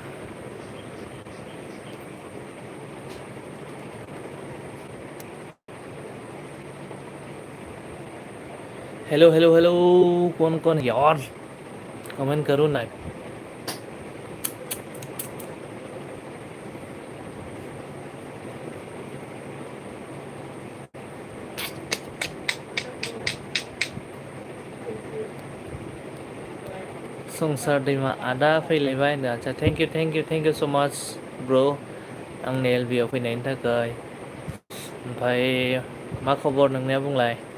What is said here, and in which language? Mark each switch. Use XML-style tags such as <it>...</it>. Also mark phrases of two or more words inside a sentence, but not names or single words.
<en>hello hello hello</en> <hi>कौन यार कमेंट करो ना</hi> <brx>संसार दैमा आदा फैलायबाय होनदों आदसा</brx> <en>thank you so much bro</en> <brx>आंनि एलबिआव फैनायनि थाखाय ओमफ्राय मा खबर नोंनिया बुंलाय</brx>